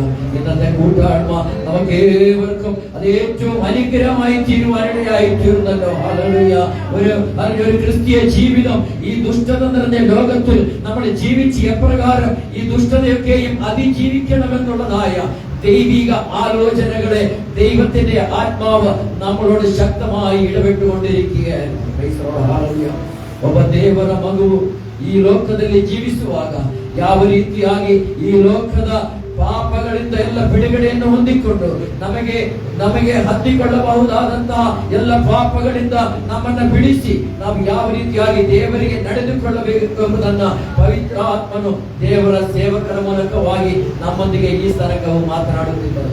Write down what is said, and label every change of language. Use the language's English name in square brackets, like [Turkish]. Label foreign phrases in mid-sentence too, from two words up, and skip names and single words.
[Malayalam] ഇന്നത്തെ കൂട്ടായ്മ നമുക്ക് ഏവർക്കും അത് ഏറ്റവും അനുഗ്രഹമായി തീരുവാനിടയായി തീർന്നല്ലോ. ഹല്ലേലൂയ. ഒരു ക്രിസ്തീയ ജീവിതം ഈ ദുഷ്ടത നിറഞ്ഞ ലോകത്തിൽ നമ്മൾ ജീവിച്ച് എപ്രകാരം ഈ ദുഷ്ടതയൊക്കെയും അതിജീവിക്കണമെന്നുള്ളതായ ദൈവിക ആലോചനകളെ ദൈവത്തിന്റെ ആത്മാവ് നമ്മളോട് ശക്തമായി ಇಡಬಿಟ್ಟುಕೊಂಡಿರಿക്കുകയാണ്. [Kannada] ಒಬ್ಬ ದೇವರ ಮಗು ಈ ಲೋಕದಲ್ಲಿ ಜೀವಿಸುವಾಗ ಯಾವ ರೀತಿಯಾಗಿ ಈ ಲೋಕದ ಪಾಪಗಳಿಂದ ಎಲ್ಲ ಬಿಡುಗಡೆಯನ್ನು ಹೊಂದಿಕೊಂಡು ನಮಗೆ ಹತ್ತಿಕೊಳ್ಳಬಹುದಾದಂತಹ ಎಲ್ಲ ಪಾಪಗಳಿಂದ ನಮ್ಮನ್ನ ಬಿಡಿಸಿ ನಾವು ಯಾವ ರೀತಿಯಾಗಿ ದೇವರಿಗೆ ನಡೆದುಕೊಳ್ಳಬೇಕು ಎಂಬುದನ್ನ ಪವಿತ್ರ ಆತ್ಮನು ದೇವರ ಸೇವಕರ ಮೂಲಕವಾಗಿ ನಮ್ಮೊಂದಿಗೆ ಈ ತನಕವು ಮಾತನಾಡುತ್ತಿದ್ದರು.